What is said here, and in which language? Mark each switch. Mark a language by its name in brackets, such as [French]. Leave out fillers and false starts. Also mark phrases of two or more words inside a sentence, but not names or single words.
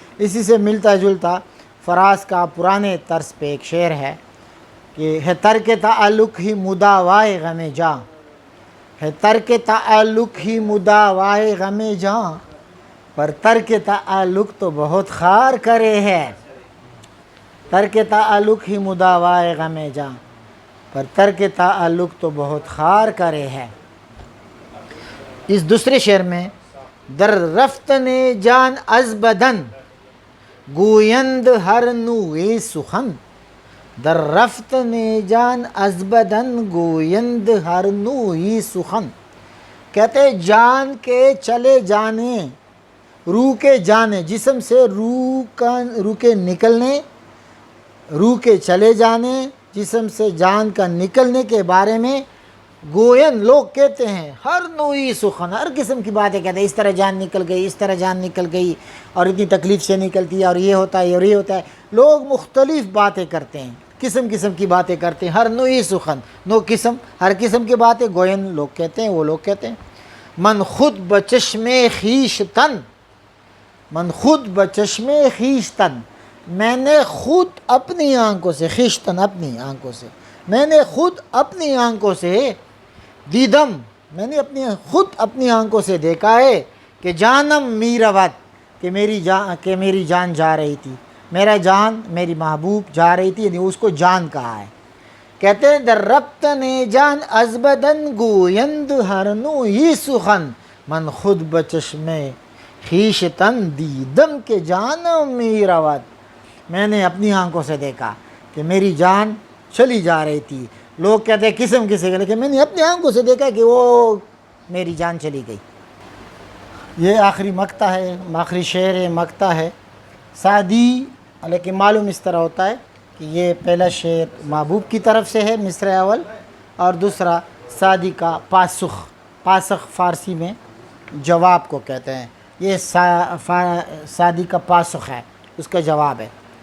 [Urdu] اسی سے ملتا جلتا فراز کا پرانے طرز پہ ایک شعر ہے کہ ہے ترک تعلق ہی مداوائے غم جاں، ہے ترک تعلق ہی مداوائے غم جاں، پر ترک تعلق تو بہت خار کرے ہے، ترک تعلق ہی مداوائے غم جاں، پر ترک تعلق تو بہت خار کرے ہے۔ اس دوسرے شعر میں [Persian] در رفتن جان از بدن گویند ہر نوع سخن، در رفتن جان از بدن گویند ہر نوع سخن، [Urdu] کہتے جان کے چلے جانے، روح کے جانے، جسم سے روح کے نکلنے، روح کے چلے جانے، جسم سے جان کا نکلنے کے بارے میں گوین لوگ کہتے ہیں [Persian] ہر نوعی سخن، [Urdu] ہر قسم کی باتیں کہتے ہیں، اس طرح جان نکل گئی، اس طرح جان نکل گئی، اور اتنی تکلیف سے نکلتی ہے، اور یہ ہوتا ہے اور یہ ہوتا ہے۔ لوگ مختلف باتیں کرتے ہیں، قسم قسم کی باتیں کرتے ہیں، [Persian] ہر نوعی سخن، [Urdu] قسم، ہر قسم کی باتیں گوین لوگ کہتے ہیں، وہ لوگ کہتے ہیں۔ [Persian] من خود بچشم خویش تن، من خود بچشم خویش تن، [Urdu] میں نے خود اپنی آنکھوں سے، خویشتن اپنی آنکھوں سے، میں نے خود اپنی آنکھوں سے دیدم، میں نے خود اپنی آنکھوں سے دیکھا ہے کہ [Persian] جانم می رود، [Urdu] کہ میری جان جا رہی تھی، میرا جان، میری محبوب جا رہی تھی، یعنی اس کو جان کہا ہے۔ کہتے ہیں [Persian] در ربطن جان از بدن گویند ہر نوعی سخن، من خود بچشم خویشتن دیدم کہ جانم می رود، [Urdu] میں نے اپنی آنکھوں سے دیکھا کہ میری جان چلی جا رہی تھی۔ لوگ کہتے ہیں قسم کسی کے، لیکن میں نے اپنی آنکھوں سے دیکھا کہ وہ میری جان چلی گئی۔ یہ آخری مقطع ہے، آخری شعر مقطع ہے سعدی، لیکن معلوم اس طرح ہوتا ہے کہ یہ پہلا شعر محبوب کی طرف سے ہے مصرع اول، اور دوسرا سعدی کا پاسخ فارسی میں جواب کو کہتے ہیں، یہ سعدی کا پاسخ ہے، اس کا جواب ہے۔